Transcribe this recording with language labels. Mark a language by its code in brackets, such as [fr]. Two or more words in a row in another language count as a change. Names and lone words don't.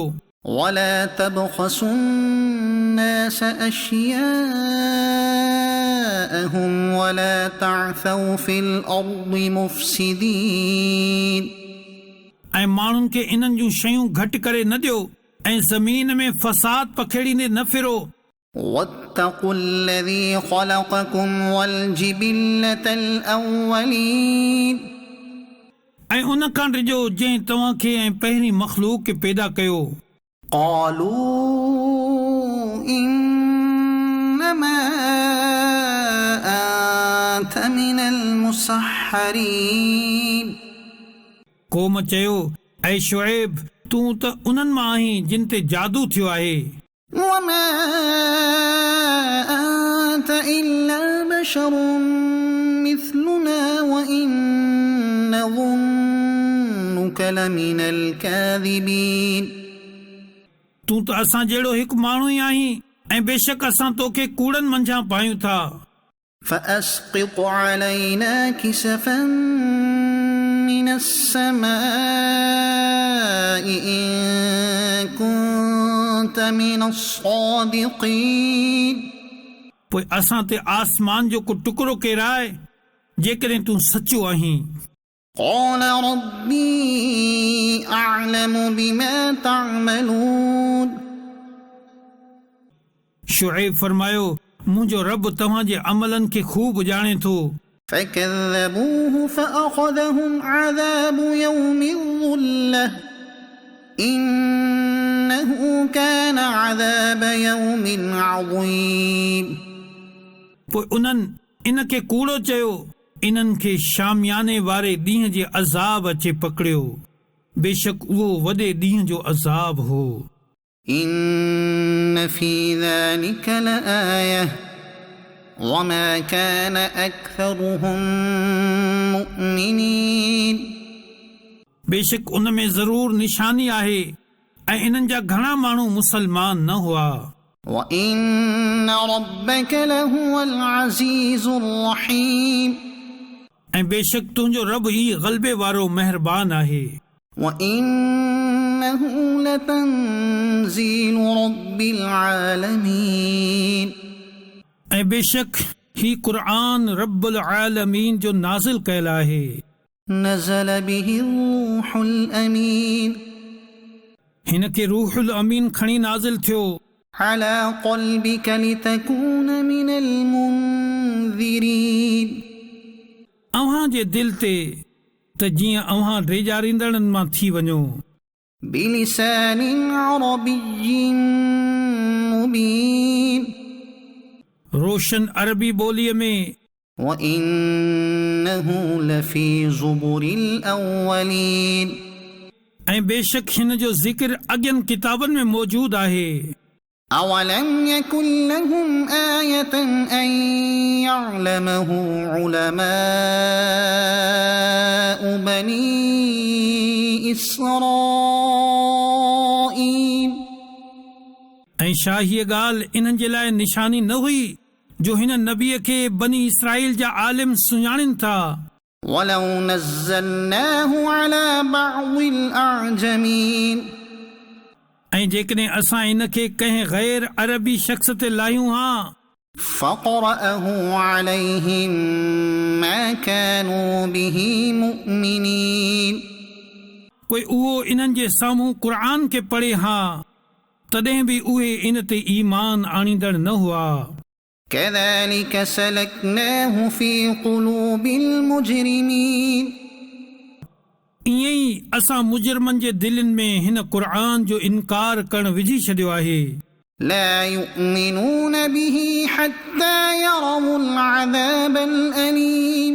[ar] ولا تبخسوا الناس أشياءهم ولا تعثوا في الأرض مفسدين [sd] ऐं माण्हुनि खे इन्हनि जूं शयूं घटि करे न ॾियो ऐं ज़मीन में फसाद पखेड़ींदे न फिरो। [ar] واتقوا الذي خلقكم والجبلة الأولين [sd] ऐं उन खां डिॼो जंहिं तव्हां खे ऐं पहिरीं मख़लूक खे पैदा कयो। [ar] قالوا إنما أنت من المسحرين [sd] क़ौम चयो, ऐं शुएब, तूं त उन्हनि मां आहीं जिन ते जादू थियो आहे। [ar] وما أنت إلا بشر مثلنا وإن نظنك لمن الكاذبين [sd] तूं त असां जहिड़ो हिकु माण्हू ई आहीं ऐं बेशक असां तोखे कूड़नि मंझां पायूं था। [ar] فأسقط علينا كسفا من السماء إن كنت من الصادقين [sd] पोइ असां ते आसमान जो को टुकड़ो केराए जेकॾहिं तूं सचो आहीं। [ar] قال ربي أعلم بما تعملون [sd] शुएब फरमायो, मुंहिंजो रब तव्हां जे अमलनि खे खूब ॼाणे थो। [ar] فكذبوه فأخذهم عذاب يوم الظلة إنه كان عذاب يوم عظيم [sd] पोइ उन्हनि इन खे कूड़ो चयो, इन्हनि खे शामियाने वारे ॾींहं जे अज़ाब अचे पकड़ियो, बेशक उहो वॾे ॾींहं जो अज़ाब हो। [ar] إن في ذلك لآية وما كان أكثرهم مؤمنين [sd] बेशक उन में ज़रूर निशानी आहे ऐं इन्हनि जा घणा माण्हू मुसलमान न हुआ। [ar] وإن ربك لهو العزيز الرحيم [sd] ऐं बेशक तुंहिंजो रब ई ग़लबे वारो महिरबान आहे। [ar] وإنه لتنزيل رب العالمين [sd] ऐं बेशक ही क़ुरान [ar] رب العالمين [sd] जो नाज़िल कयल आहे। [ar] نزل به الروح الأمين [sd] हिन खे [ar] الروح الأمين [sd] खणी नाज़िल थियो [ar] على قلبك لتكون من المنذرين [sd] अव्हां जे दिल ते त जीअं अव्हां ड्रेजारींदड़नि मां थी वञो [ar] بلسان عربي مبين [sd] रोशन अरबी ॿोलीअ में [ar] وإنه لفي زبر الأولين [sd] ऐं बेशक हिन जो ज़िक्र अॻियनि किताबनि में मौजूदु आहे [ar] أولم يكن لهم آية أن يعلمه علماء بني إسرائيل [sd] ऐं छा हीअ ॻाल्हि इन्हनि जे लाइ निशानी न हुई जो हिन नबीअ खे बनी इसराईल जा आलिम सुञाणनि था [ar] ولو نزلناه على بعض الأعجمين [sd] ऐं जेकॾहिं असां इन खे कंहिं गैर अरबी शख़्स ते लाहियूं हा [ar] فقرأه عليهم ما كانوا به مؤمنين [sd] पोइ उहो इन्हनि जे साम्हूं क़ुर खे पढ़े हा तॾहिं बि उहे इन ते ईमान आणींदड़ न हुआ [ar] كذلك سلكناه في قلوب المجرمين [sd] ईअं ई असां मुजरमनि जे दिलनि में हिन क़ुर जो इनकार करणु विझी छॾियो आहे [ar] لا يؤمنون به حتى يروا العذاب الأليم